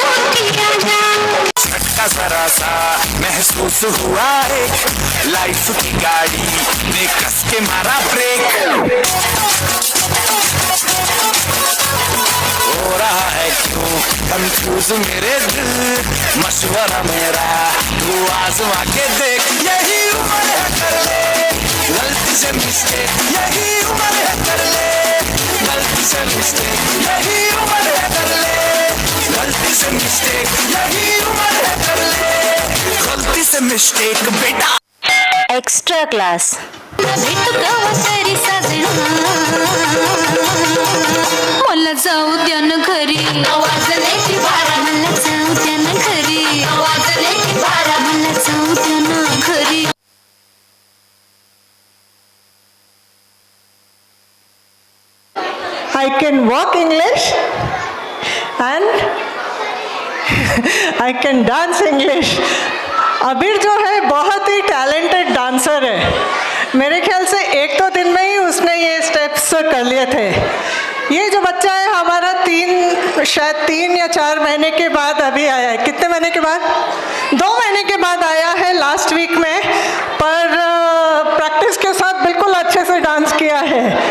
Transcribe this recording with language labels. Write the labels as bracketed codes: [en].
[hi] जरा सा महसूस हुआ एक लाइफ की गाड़ी ने कस के मारा ब्रेक, हो रहा है क्यों कंफ्यूज मेरे दिल, मशवरा मेरा तू आजमा के देख, यही उम्र है कर ले गलती से मिस्टेक, यही उम्र है कर ले गलती से मिस्टेक, यही उम्र है कर ले गलती से मिस्टेक, यही उम्र है कर ले गलती से मिस्टेक बेटा। [en] Extra class. [mr] मला जाऊ द्या ना घरी, वाजण्याची बारा, मला जाऊ द्या ना घरी, वाजण्याची बारा, मला जाऊ द्या ना घरी। [en] I can walk English and I can dance English. [hi] अबीर जो है बहुत ही टैलेंटेड डांसर है, मेरे ख्याल से एक दो दिन में ही उसने ये स्टेप्स कर लिए थे। ये जो बच्चा है हमारा शायद 3 या 4 महीने के बाद अभी आया है। कितने महीने के बाद? 2 महीने के बाद आया है लास्ट वीक में, पर प्रैक्टिस के साथ बिल्कुल अच्छे से डांस किया है।